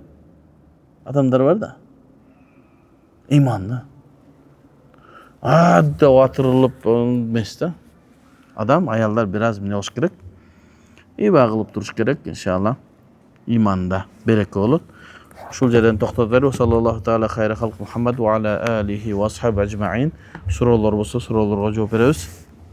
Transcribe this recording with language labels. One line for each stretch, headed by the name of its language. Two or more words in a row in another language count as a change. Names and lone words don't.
Kyrgyz: Адамдар бар да. Иманды. Деп атырылып эмес да. Адам, аялдар бир аз эмне болуш керек. Иба кылып туруш керек, иншалла. Иманда береке болот. Ушул жерден токтотору.
Arabic: صلى الله تعالى خير خلق محمد وعلى آله وأصحابه أجمعين.
Kyrgyz: Суроолор болсо суроолорго жооп беребиз.